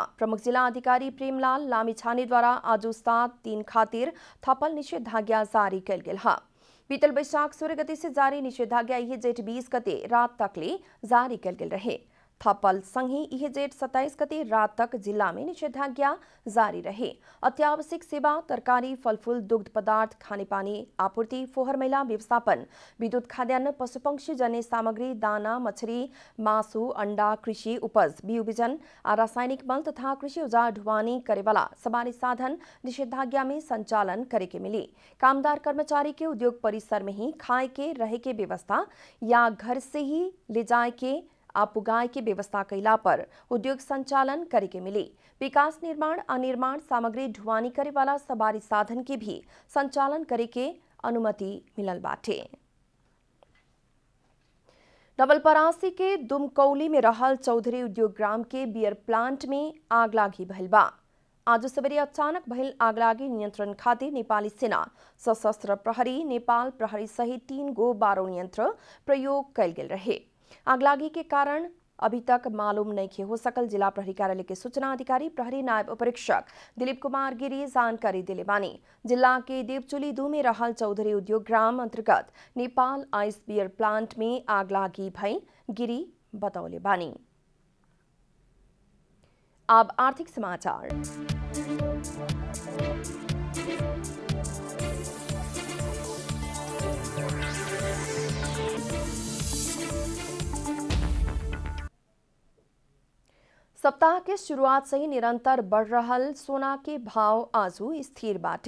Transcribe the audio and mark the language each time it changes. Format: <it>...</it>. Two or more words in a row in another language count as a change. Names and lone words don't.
<bho>प्रमुख जिला अधिकारी प्रेमलाल लामिछाने द्वारा आज 7 दिन खातिर थपल निषेधाज्ञा जारी कल गेल है। बीतल वैशाख 16 गते से जारी निषेधाज्ञा यह जेठ 20 गते रात तक ले जारी कल गेल रहे। थपल संगी यह जेठ 27 गते रात तक जिला में निषेधाज्ञा जारी रहे। अत्यावश्यक सेवा, तरकारी, फलफूल, दुग्ध पदार्थ, खाने पानी आपूर्ति, फोहर मैला व्यवस्थापन, विद्युत, खाद्यान्न, पशु पंक्षी जन्य सामग्री, दाना, मछली, मासु, अंडा, कृषि उपज, बिउ बिजन, रासायनिक मल तथा कृषि औजार ढुवानी करे वाला सवारी साधन निषेधाज्ञा में संचालन करे के मिली। कामदार कर्मचारी के उद्योग परिसर में ही खाए के रहे के व्यवस्था या घर से ही ले जाए के आप पुगाए के व्यवस्था कैला पर उद्योग संचालन करे के मिली। विकास निर्माण अनिर्माण सामग्री ढुवानी करे वाला सवारी साधन के भी संचालन करे के अनुमति मिलल बाटे। नवलपरासी के दुमकौली में रहल चौधरी उद्योग ग्राम के बियर प्लांट में आगलागी भइल बा। आज सवेरे अचानक भइल आगलागी नियंत्रण खातिर नेपाली सेना, सशस्त्र प्रहरी, नेपाल प्रहरी सहित 3 गो बारूद यंत्र प्रयोग कैल गेल रहे। आगलागी के कारण अभी तक मालूम नहीं हो सकल। जिला प्रहरी कार्यालय के सूचना अधिकारी प्रहरी नायब उपरीक्षक दिलीप कुमार गिरी जानकारी दिले बानी। जिला के देवचुली 2 में रहल चौधरी उद्योग ग्राम अंतर्गत नेपाल आइस बियर प्लांट में आगलागी भइल गिरी बतौले बानी। अब आर्थिक समाचार। सप्ताह के शुरुआत से ही निरंतर बढ़ रहल सोना के भाव आजू स्थिर बाटे।</bho>